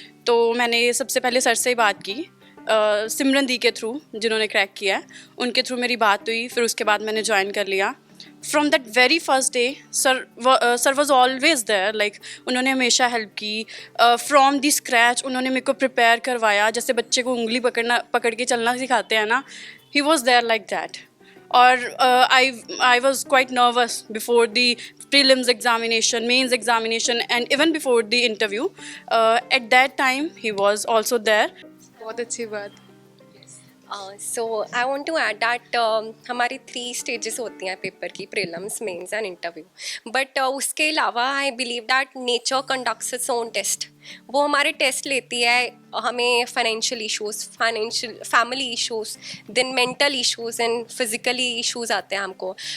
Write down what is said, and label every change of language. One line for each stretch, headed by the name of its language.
Hindi: तो मैंने सबसे पहले सर से ही बात की, सिमरन दी के थ्रू, जिन्होंने क्रैक किया है, उनके थ्रू मेरी बात हुई। फिर उसके बाद मैंने ज्वाइन कर लिया।
English: from that very first day sir was always there, like
Hindi: उन्होंने हमेशा हेल्प की।
English: from the scratch
Hindi: उन्होंने मेरे को प्रिपेयर करवाया, जैसे बच्चे को उंगली पकड़ के चलना सिखाते हैं ना,
English: He was there like that. और I was quite nervous before the prelims examination, mains examination, and even before the interview. At that time, he was also there.
Hindi: बहुत अच्छी बात।
English: so I want to add that
Hindi: हमारी 3 stages होती हैं paper की, prelims, mains and interview.
English: but
Hindi: उसके अलावा
English: I believe that nature conducts its own test.
Hindi: वो हमारे टेस्ट लेती है, हमें financial issues, family issues, then mental issues and physically issues आते हैं हमको।